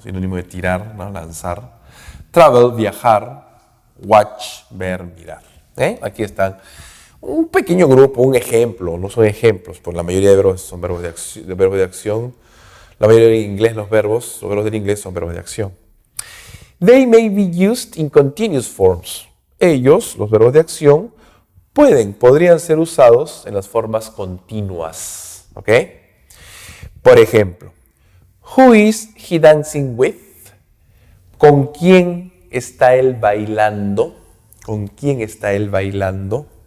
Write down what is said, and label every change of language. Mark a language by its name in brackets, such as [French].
[Spanish] Sinónimo de tirar, ¿no? Lanzar. Travel, viajar. Watch, ver, mirar. Aquí están un pequeño grupo, un ejemplo. No son ejemplos, porque la mayoría de verbos son verbos de acción. La mayoría en inglés los verbos del inglés son verbos de acción. [English] They may be used in continuous forms. [Spanish] Ellos, los verbos de acción, podrían ser usados en las formas continuas. ¿Ok? Por ejemplo, [English] who is he dancing with? [Spanish] ¿Con quién está él bailando? ¿Con quién está él bailando?